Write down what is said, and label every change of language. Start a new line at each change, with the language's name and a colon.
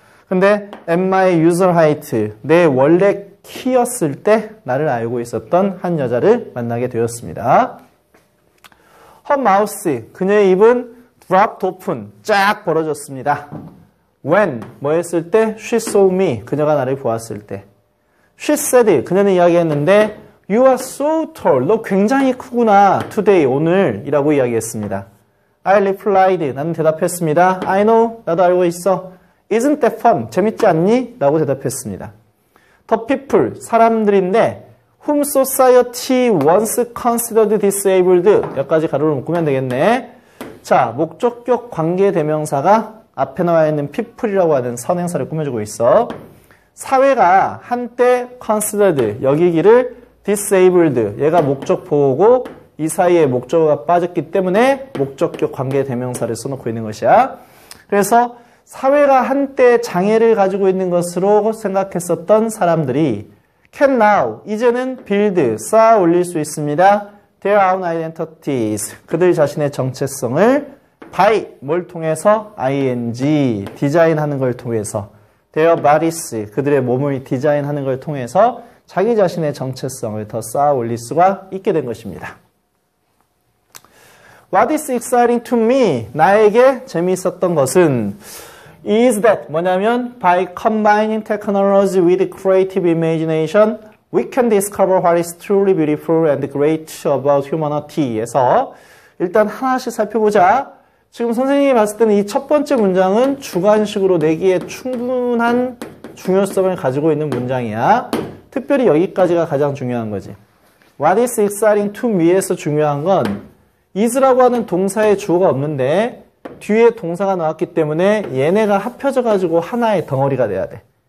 Korean: 근데
English: at my user height,
Korean: 내 원래 키였을 때 나를 알고 있었던 한 여자를 만나게 되었습니다.
English: Her mouth,
Korean: 그녀의 입은
English: dropped open,
Korean: 쫙 벌어졌습니다. When, 뭐 했을 때?
English: She saw me,
Korean: 그녀가 나를 보았을 때.
English: She said,
Korean: 그녀는 이야기했는데
English: You are so tall,
Korean: 너 굉장히 크구나. Today, 오늘이라고 이야기했습니다.
English: I replied,
Korean: 나는 대답했습니다.
English: I know,
Korean: 나도 알고 있어.
English: Isn't that fun,
Korean: 재밌지 않니? 라고 대답했습니다.
English: The people,
Korean: 사람들인데
English: whom society once considered disabled.
Korean: 여기까지 가로를 묶으면 되겠네. 자, 목적격 관계대명사가 앞에 나와 있는 people이라고 하는 선행사를 꾸며주고 있어. 사회가 한때 considered, 여기기를 disabled, 얘가 목적 보호고 이 사이에 목적어가 빠졌기 때문에 목적격 관계대명사를 써놓고 있는 것이야. 그래서 사회가 한때 장애를 가지고 있는 것으로 생각했었던 사람들이
English: can now,
Korean: 이제는 build, 쌓아 올릴 수 있습니다.
English: their own identities,
Korean: 그들 자신의 정체성을 by, 뭘 통해서? ing, 디자인하는 걸 통해서
English: their bodies,
Korean: 그들의 몸을 디자인하는 걸 통해서 자기 자신의 정체성을 더 쌓아 올릴 수가 있게 된 것입니다.
English: What is exciting to me?
Korean: 나에게 재미있었던 것은
English: is that
Korean: 뭐냐면
English: by combining technology with creative imagination, we can discover what is truly beautiful and great about humanity.
Korean: 에서 일단 하나씩 살펴보자. 지금 선생님이 봤을 때는 이 첫 번째 문장은 주관식으로 내기에 충분한 중요성을 가지고 있는 문장이야. 특별히 여기까지가 가장 중요한 거지.
English: What is exciting to me
Korean: 에서 중요한 건 is라고 하는 동사의 주어가 없는데 뒤에 동사가 나왔기 때문에 얘네가 합쳐져 가지고 하나의 덩어리가 돼야 돼.